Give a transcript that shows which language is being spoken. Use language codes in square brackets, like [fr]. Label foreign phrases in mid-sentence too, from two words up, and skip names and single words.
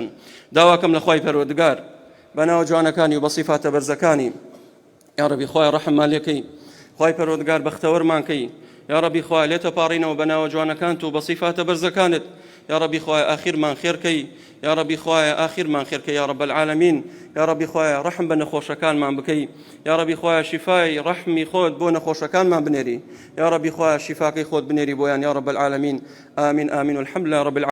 [ckb] داواکەم لە خوای پەروەردگار بەناو جوانەکانی و بە سیفاتە بەرزەکانی، یا ربی خوای ڕەحممان لێکەی، خوای پەروەردگار بەختەوەرمان کەی، یا ربی خوای لێتە پاڕینەوە بەناوە جوانەکانت و بە سیفاتە بەرزەکانت، یا ربی خوای ئاخیرمان خێرکەی، یا ربی خوای ئاخیرمان خێرکەی، [ar] یا رب العالمین، [ckb] یا ربی خوای ڕەحم بە نەخۆشەکانمان بکەی، یا ربی خوای شیفای ڕەحمی خۆت بۆ نەخۆشەکانمان بنێری، یا ربی خوای شیفاکەی خۆت بنێری بۆیان، [ar] یا رب العالمین. آمین آمین والحمد لله رب العالمین.